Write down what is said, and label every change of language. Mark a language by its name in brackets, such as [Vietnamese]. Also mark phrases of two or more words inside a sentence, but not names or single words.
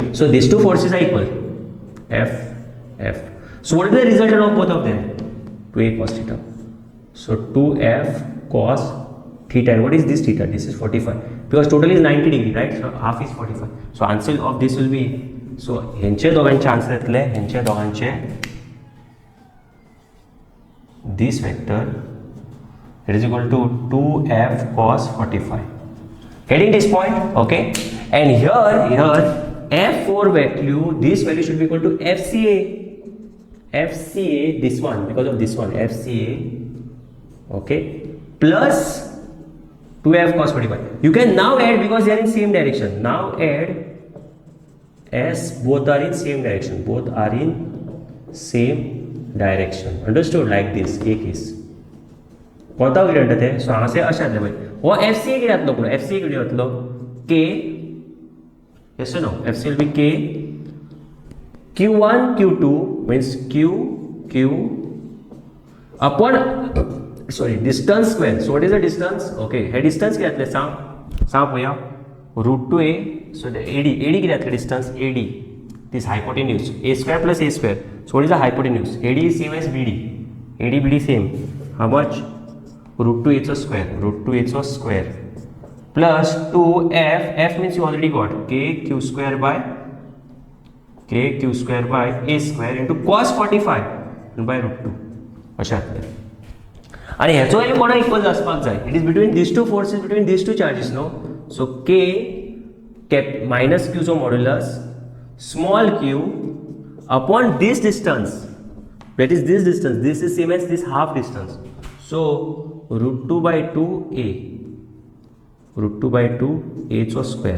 [English] So these two forces are equal. F. So what is the resultant of both of them? 2A cos theta. So 2F cos theta. And what is this theta? This is 45. Because total is 90 degree, right? So half is 45. So answer of this will be. [Konkani] So हेंचे दोगांचे आन्सर येतले. हेंचे दोगांचे. [English] This vector, it is equal to 2F cos 45. Getting this point? Okay. And here F4 value, this value should be equal to FCA, this one, because of this one, FCA okay, plus 2f cos 45. You can now add because they are in same direction. Now add as both are in same direction. Both are in same direction. Understood? Like this. [Konkani] एक is. कोणता ग्रेडियंट आहे? सो हांगासर अशें जातलें पळय. हो FC कितें जातलो? पूण FC कितें जातलो? [English] K. Yes or no? FC will be K. Q1 Q2 means Q upon distance square. So what is the distance? Okay, [Konkani] हे distance कितें जातलें सांग पळोवया. [English] √2a. So the AD [Konkani] कितें जातलें [English] distance? AD. This hypotenuse. A square plus A square. So what is the hypotenuse? AD is same as BD. AD BD same. How much? √2h square plus 2f. F means you already got kq square by a square into cos 45 by √2. [Konkani] अशें जातलें. आणि हेचो वॅल्यू कोणाक इक्वल आसपाक जाय? [English] it is between these two forces, between these two charges no. so k minus q चो modulus small q upon this distance, that is this distance. This is same as this half distance. So √2 by 2a so square.